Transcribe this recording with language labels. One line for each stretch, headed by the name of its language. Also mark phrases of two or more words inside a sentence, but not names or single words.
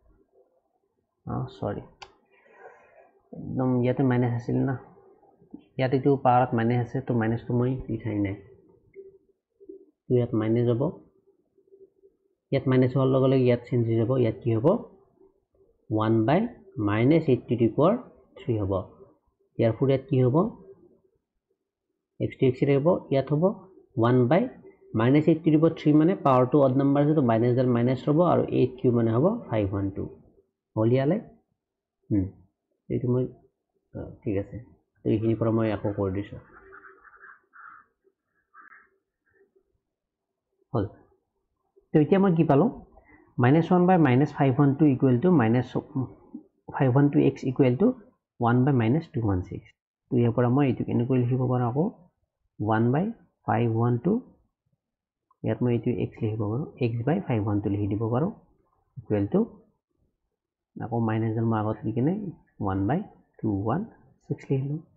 Assamese: সৰি একদম ইয়াতে মাইনাস আছিল না ইয়াতে তো পাৱাৰত মাইনাস আছে তো মাইনাসটো মই লিখাই নাই তো ইয়াত মাইনাস হ'ব ইয়াত মাইনাস হোৱাৰ লগে লগে ইয়াত চেঞ্জ হৈ যাব ইয়াত কি হ'ব
English: 1 by minus 8 to the power 3
Assamese: হ'ব ইয়াৰ ফুল ইয়াত কি হ'ব x to x ৰে হ'ব ইয়াত হ'ব
English: 1 by minus 8 to the power 3
Assamese: মানে
English: power to odd number
Assamese: আছে তো মাইনাস ডাল মাইনাস হ'ব আৰু 8 কিউব মানে হ'ব 512 হলিয়ালে এইটো মই ঠিক আছে তো এইখিনি পৰা মই আকৌ কৰি দিছো হল তো এতিয়া মই কি পালো
English: -1 by -512 equal to -512x equal to 1 by -216
Assamese: তো ইয়াৰ পৰা মই এইটো কেনেকৈ লিখিব পাৰো আকৌ
English: 1 by 512
Assamese: ইয়াত মই এইটো x লিখিব পাৰো
English: x by 512
Assamese: লিখি দিব পাৰো
English: equal to
Assamese: আকৌ মাইনাস ডাল মই আগত লিখিনে
English: 1 by 216
Assamese: লিখিলো